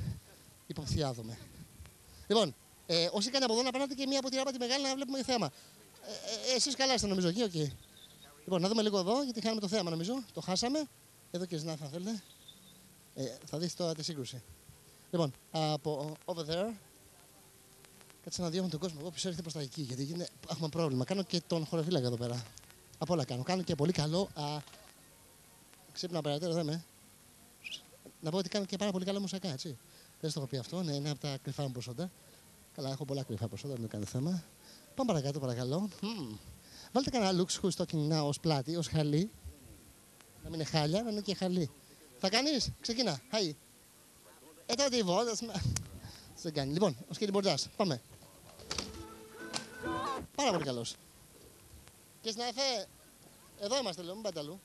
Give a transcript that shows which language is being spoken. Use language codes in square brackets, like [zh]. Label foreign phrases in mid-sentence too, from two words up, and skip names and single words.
[el] Υποψιάζομαι. Λοιπόν, όσοι κάνετε από εδώ να περνάτε και μία από τη ράμπα τη μεγάλη να βλέπουμε θέαμα. Εσείς καλά είστε νομίζω εκεί, okay. Λοιπόν, να δούμε λίγο εδώ γιατί χάνουμε το θέαμα νομίζω. Το χάσαμε. Εδώ και συνάδελφοι, αν θέλετε. Θα δεις τώρα τη σύγκρουση. Λοιπόν, από [en] over there. [el] Κάτσε να διώχνω τον κόσμο. Εγώ πίσω έρχεται προς τα εκεί γιατί έχουμε πρόβλημα. Κάνω και τον χωροφύλακα εδώ πέρα. Από όλα κάνω. Κάνω και πολύ καλό. Ξύπνα περαιτέρω, δεν με. Να πω ότι κάνω και πάρα πολύ καλά μουσακά, έτσι. Δεν στο έχω πει αυτό, ναι, είναι από τα κρυφά μου προσόντα. Καλά, έχω πολλά κρυφά προσόντα, δεν κάνει θέμα. Πάμε παρακάτω, παρακαλώ. Βάλτε κανένα looks who's talking now ως πλάτη, ως χαλί. Να μην είναι χάλια, να είναι και χαλί. Θα κάνεις, ξεκινά. Χαϊ. Τότε η βόλτα. Δεν κάνει. Λοιπόν, ο skateboardάς, πάμε. Πάρα πολύ καλός. Και συνάδελφε, εδώ είμαστε, λέω, μην πάτε αλλού.